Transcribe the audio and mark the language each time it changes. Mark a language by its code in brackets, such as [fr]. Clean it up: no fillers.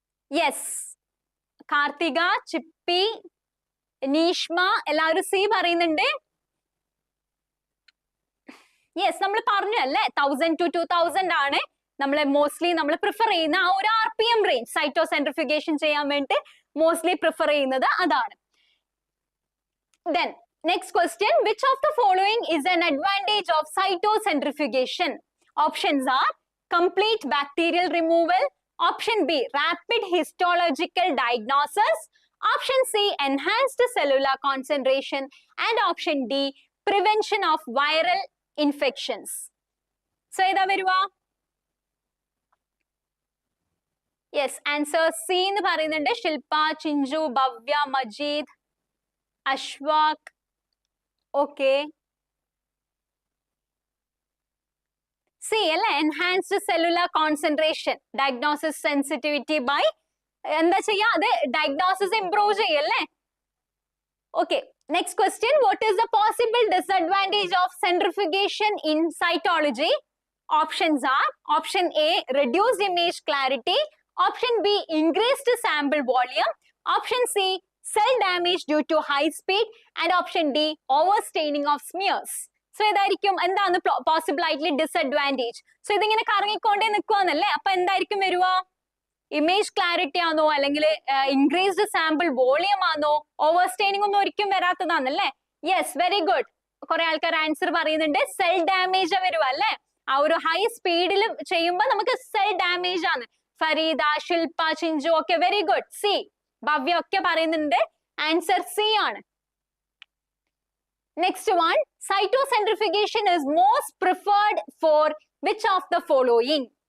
[ml] Yes, Karthika, ചിപ്പി, നീഷ്മ എല്ലാവരും C പറയുന്നുണ്ട്. Yes, നമ്മൾ പറഞ്ഞു അല്ലേ, 1000 to 2000 ആണ് നമ്മൾ മോസ്റ്റ്ലി നമ്മൾ പ്രിഫർ ചെയ്യുന്ന ആ ഒരു RPM റേഞ്ച്. സൈറ്റോസെൻട്രിഫിഗേഷൻ ചെയ്യാൻ വേണ്ടി മോസ്റ്റ്ലി പ്രിഫർ ചെയ്യുന്നത് അതാണ്. [en] Then next question, which of the following is an advantage of cytocentrifugation? Options are, complete bacterial removal. Option B, rapid histological diagnosis. Option C, enhanced cellular concentration. And option D, prevention of viral infections. So [ml] ഏതാ വരുക? Yes, answer C എന്ന് പറയുന്നുണ്ട്. ശില്പ, Chinchu, Bhavya, Majeed, അശ്വാക്, [en] Okay. See, enhanced cellular concentration, diagnosis sensitivity by [ml] എന്താ ചെയ്യാ അത് [en] diagnosis improve ചെയ്യല്ലേ. Okay, next question. What is the possible disadvantage of centrifugation in cytology? Options are: option A, reduced image clarity; option B, increased sample volume; option C, cell damage due to high speed; and option D, overstaining of smears. [ml] So ഇതായിരിക്കും എന്താണ് possible ആയിട്ടുള്ള disadvantage. So ഇതിങ്ങനെ കറങ്ങിക്കൊണ്ടേ നിൽക്കുവാന്നല്ലേ. അപ്പൊ എന്തായിരിക്കും വരുക? Image clarity ആണോ, അല്ലെങ്കിൽ increased sample volume ആണോ, ഓവർ സ്റ്റെയിനിങ് ഒന്നും ഒരിക്കലും വരാത്തതാണല്ലേ. Yes, very good. കുറെ ആൾക്കാർ ആൻസർ പറയുന്നുണ്ട് സെൽ ഡാമേജ് വരുക അല്ലേ. ആ ഒരു ഹൈ സ്പീഡിൽ ചെയ്യുമ്പോൾ നമുക്ക് സെൽ ഡാമേജ് ആണ്. ഫരീദ, ശിൽപ, ചിഞ്ചു ഒക്കെ വെരി ഗുഡ്. സി, ഭവ്യ ഒക്കെ പറയുന്നുണ്ട് ആൻസർ സി ആണ്. [en] Next one, cytocentrifugation is most preferred for which of the following?